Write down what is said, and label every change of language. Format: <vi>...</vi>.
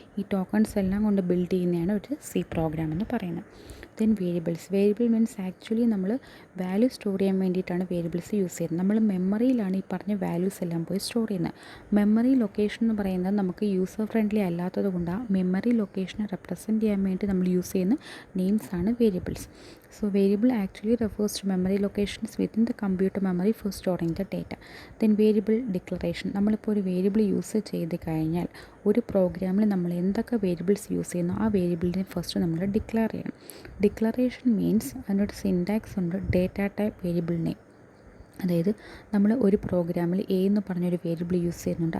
<ml>ഈ ടോക്കൺസ് എല്ലാം കൊണ്ട് ബിൽഡ് ചെയ്യുന്നതാണ് ഒരു സി പ്രോഗ്രാം എന്ന് പറയുന്നത്. Then variables. Variable means actually നമ്മൾ വാല്യൂ സ്റ്റോർ ചെയ്യാൻ വേണ്ടിയിട്ടാണ് വേരിയബിൾസ് യൂസ് ചെയ്യുന്നത്. നമ്മൾ മെമ്മറിയിലാണ് ഈ പറഞ്ഞ വാല്യൂസ് എല്ലാം പോയി സ്റ്റോർ ചെയ്യുന്നത്. മെമ്മറി ലൊക്കേഷൻ എന്ന് പറയുന്നത് നമുക്ക് യൂസർ ഫ്രണ്ട്ലി അല്ലാത്തത് കൊണ്ട് ആ മെമ്മറി ലൊക്കേഷനെ റെപ്രസെൻറ്റ് ചെയ്യാൻ വേണ്ടി നമ്മൾ യൂസ് ചെയ്യുന്ന നെയിംസ് ആണ് variables.</ml> <en>So variable actually refers to memory locations within the computer memory for storing the data. Then variable declaration.</en> <ml>നമ്മളിപ്പോൾ ഒരു വേരിയബിൾ യൂസ് ചെയ്ത് കഴിഞ്ഞാൽ ഒരു പ്രോഗ്രാമിൽ നമ്മൾ എന്തൊക്കെ വേരിയബിൾസ് യൂസ് ചെയ്യുന്നു ആ വേരിയബിളിനെ ഫസ്റ്റ് നമ്മൾ ഡിക്ലെയർ ചെയ്യണം. ഡിക്ലറേഷൻ മീൻസ് അതിനൊരു സിൻടാക്സ് ഉണ്ട്, ഡേറ്റ ടൈപ്പ് വേരിയബിൾ നെയിം. അതായത് നമ്മൾ ഒരു പ്രോഗ്രാമിൽ എ എന്ന് പറഞ്ഞൊരു വേരിയബിൾ യൂസ് ചെയ്യുന്നുണ്ട്.</ml>